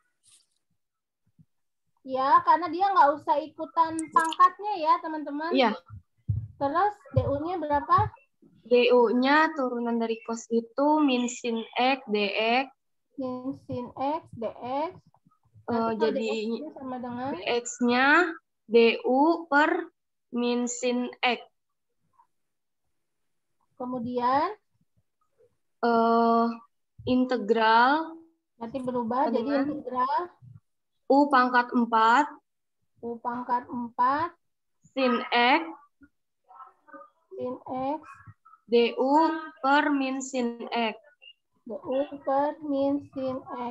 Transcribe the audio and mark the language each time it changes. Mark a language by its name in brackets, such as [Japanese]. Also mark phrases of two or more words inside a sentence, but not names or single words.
[Indonesian] Ya, karena dia nggak usah ikutan pangkatnya ya, teman-teman. Iya. Terus DU-nya berapa? DU-nya turunan dari cos itu min sin X dx. Min sin X dx. Nanti kalau Jadi dx-nya sama dengan dx-nya DU per min sin X. kemudian Integral nanti berubah jadi dengan integral U pangkat 4 U pangkat 4 sin X sin X DU per min sin X. DU per min sin X.